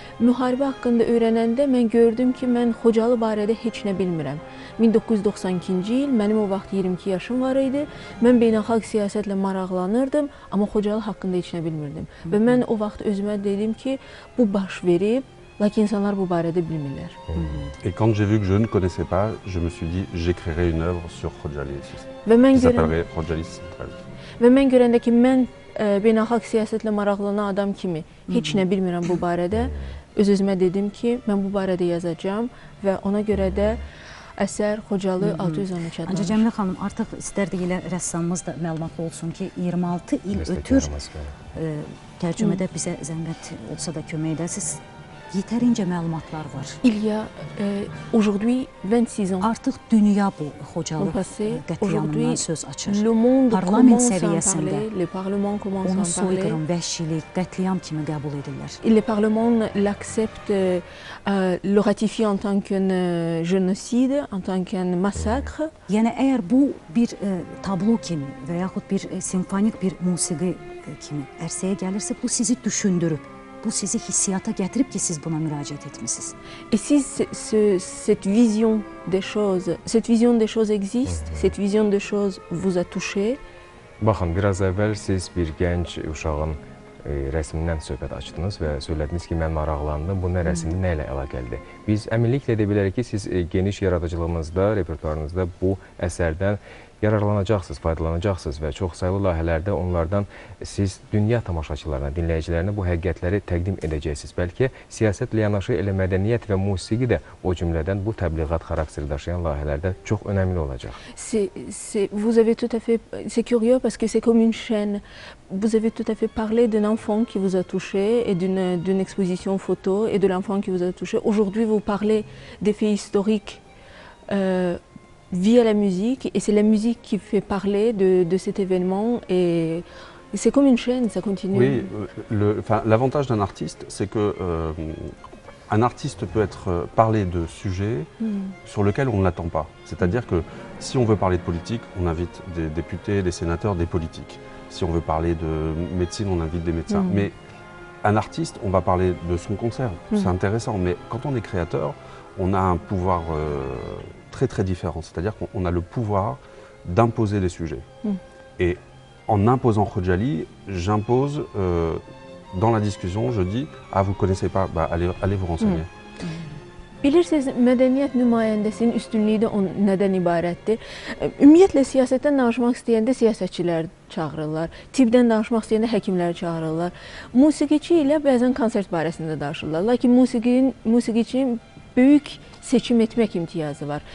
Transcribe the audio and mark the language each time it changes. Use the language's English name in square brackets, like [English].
[Azerbaijani] Müharibə haqqında öyrənəndə mən gördüm ki, mən Xocalı barədə heç nə bilmirəm. 1992-ci il, mənim o vaxt 22 yaşım var idi. Mən beynəlxalq siyasətlə maraqlanırdım, amma Xocalı haqqında heç nə bilmirdim. Və mən o vaxt özümə dedim ki, bu baş verib, lakin insanlar bu barədə bilmirlər. [French] Et quand j'ai vu que je ne connaissais pas, je me suis dit, j'écrirai une œuvre sur Khojaly, qui s'appellerait Khojaly 613. [Azerbaijani] Və mən görəndə ki, mən beynəlxalq siyasətlə maraqlanan adam kimi heç nə bilmirəm bu barədə, öz-özümə dedim ki, mən bu barədə yazacağam və ona görə də əsər Xocalı 613 adlanır. Ancaq Cəmilə xanım, artıq istərdik elə rəssamımız da məlumatlı olsun ki, 26 il ötür tərcümədə bizə zəhmət olsa da kömək edəsiniz. Yetərincə məlumatlar var. [French] Il y a aujourd'hui 26 ans. [Azerbaijani] Artıq dünya bu Xocalı qətliamından söz açır. Parlament səviyyəsində onun soyqırım, vəhşilik, qətliam kimi qəbul edirlər. [French] Le Parlement l'accepte, le ratifie en tant qu'un génocide, en tant qu'un massacre. [Azerbaijani] Yəni əgər bu bir tablo kimi və yaxud bir simfonik bir musiqi kimi ərsəyə gəlirsə, bu sizi düşündürüb. Bu sizi hissiyata gətirib ki, siz buna müraciət etmişsiniz. [French] Et si cette vision des choses existe, cette vision des choses vous a touché. [Azerbaijani] Baxın, biraz əvvəl siz bir gənc uşağın rəsmindən söhbət açdınız və söylədiniz ki, mən maraqlandım, bu nə rəsmdir, nə ilə əlaqəlidir. Biz əminliklə edə bilərik ki, siz geniş yaradıcılığınızda, repertuarınızda bu əsərdən yararlanacaqsınız, faydalanacaqsınız və çox sayılı layihələrdə onlardan siz dünya tamaşaçılarına, dinləyicilərinə bu həqiqətləri təqdim edəcəksiniz. Bəlkə siyasətlə yanaşı elə mədəniyyət və musiqi də o cümlədən bu təbliğat xarakteri daşıyan layihələrdə çox önəmli olacaq. [French] Vous avez tout à fait, c'est curieux parce que c'est comme une chaîne. Vous avez tout à fait parlé d'un enfant qui vous a touché et d'une exposition photo et de l'enfant qui vous a touché. Aujourd'hui, vous parlez des faits historiques via la musique et c'est la musique qui fait parler de cet événement et c'est comme une chaîne, ça continue. Oui, l'avantage d'un artiste, c'est que un artiste peut parler de sujets sur lesquels on ne l'attend pas. C'est-à-dire que si on veut parler de politique, on invite des députés, des sénateurs, des politiques. Si on veut parler de médecine, on invite des médecins. Mais un artiste, on va parler de son concert, c'est intéressant. Mais quand on est créateur, on a un pouvoir très différent. C'est-à-dire qu'on a le pouvoir d'imposer des sujets. Et en imposant Khojaly, j'impose dans la discussion, je dis « Ah, vous ne connaissez pas, bah, allez vous renseigner ». [Azerbaijani] Bilirsiniz, mədəniyyət nümayəndəsinin üstünlüyü də nədən ibarətdir? Ümumiyyətlə, siyasətdən danışmaq istəyəndə siyasətçilər çağırırlar, tibbdən danışmaq istəyəndə həkimlər çağırırlar. Musiqiçi ilə bəzən konsert barəsində danışırlar. Lakin musiqiçinin böyük seçim etmək imtiyazı var.